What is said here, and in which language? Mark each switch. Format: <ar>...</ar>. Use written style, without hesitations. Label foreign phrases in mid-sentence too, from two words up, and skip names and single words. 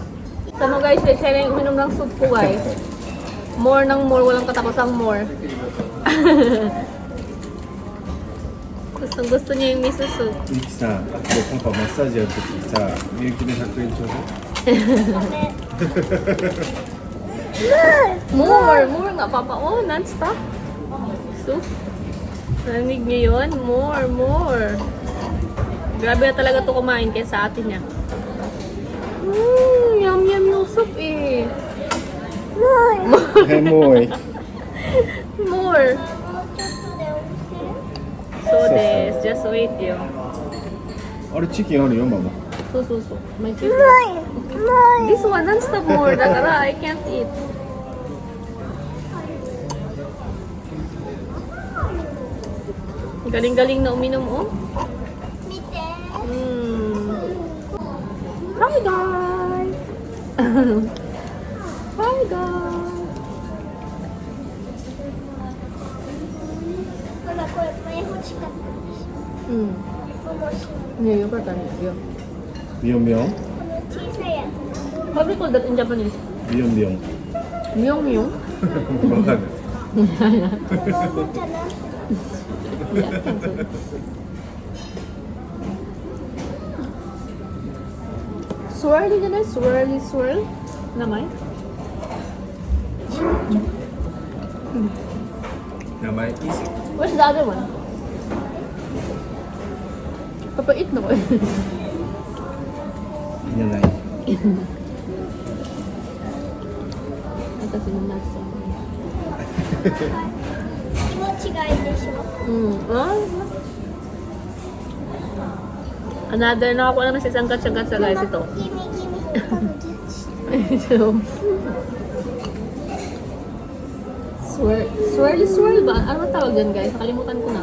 <tl>Tama guys, siya na yung uminom ng soup ko guys. More ng more, walang katapusang more. Gusto niya yung miso soup.</tl> <ja>ゆきさん、パパマッサージやるときさ、みゆきの100円ちょうだい。</ja> <tl>More nga papa. Oh, non-stop. Soup. Narinig niyo yun? More. Grabe na talaga to kumain kaysa atin niya. Yum yung soup eh. More.</tl> <en>More.</en> <ja>そうです,</ja> <en>just wait yo.</en> <ja>あれチキンあるよ、ママ。</ja> <en>そう。May chicken. This one non-stop more. Dakara, I can't eat.</en> <tl>Galing-galing na uminom oh.</tl> <en>Hi guys! Hi guys!</en> <ja>これ前欲しかったです。ねえ、よかったね。ビヨンビヨンこの小さいや</ja> <en>How do you call that in Japanese?</en> <ja>ビヨンビヨン。 Myong-myong? わかんない。つ。桃かな。</ja> <tl>Swirly ka na? Swirl? Namay?</tl> <ja>名前いいっすよ。</ja> <en>Where's the other one?</en> <tl>Papait na ko eh.</tl> <ja>いらない。</ja> <tl>Ito si Nasa.</tl> <ja>気持ちがいいでしょ。</ja> <tl>Another, nakakuha naman sa isang gatsa-gatsa guys ito.</tl> <en>Gimme.</en> <tl>Swirly ba? Ano tawag dyan guys? Nakalimutan ko na.</tl>